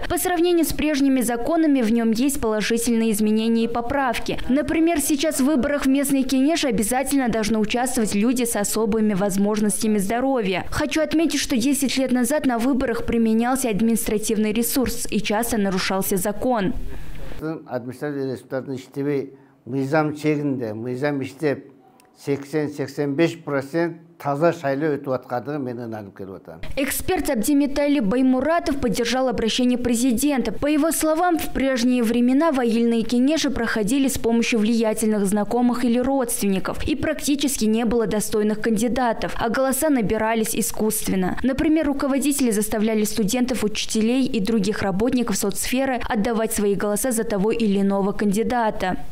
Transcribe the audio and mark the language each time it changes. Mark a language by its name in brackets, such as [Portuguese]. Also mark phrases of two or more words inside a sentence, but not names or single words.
[Russian] По сравнению с прежними законами в нем есть положительные изменения и поправки. Например, сейчас в выборах в местные кенеши обязательно должны участвовать люди с особыми возможностями здоровья. Хочу отметить, что 10 лет назад на выборах применялся административный ресурс и часто нарушался закон. [Kyrgyz] Мыйзам чегинде, мыйзам иштеп 80-85% таза шайлоо өтүп аткандыгын мен ынанып келип атам. [Russian] Эксперт Абдимитали Баймуратов поддержал обращение президента. По его словам, в прежние времена айыльные кенеши проходили с помощью влиятельных знакомых или родственников, и практически не было достойных кандидатов, а голоса набирались искусственно. Например, руководители заставляли студентов, учителей и других работников соцсферы отдавать свои голоса за того или иного кандидата.